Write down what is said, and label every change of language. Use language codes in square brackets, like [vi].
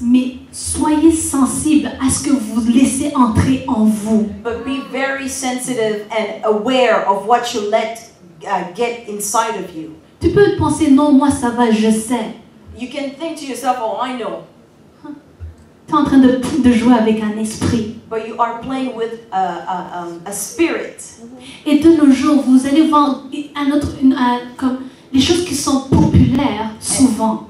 [fr] Mais soyez sensibles à ce que vous laissez entrer en vous. [en] But be very sensitive and aware of what you let get inside of you. [fr] Tu peux penser, non, moi ça va, je sais. [en] You can think to yourself, oh, I know. [fr] Tu es en train de jouer avec un esprit. [en] But you are playing with a spirit. [fr] Et de nos jours, vous allez voir comme les choses qui sont populaires souvent.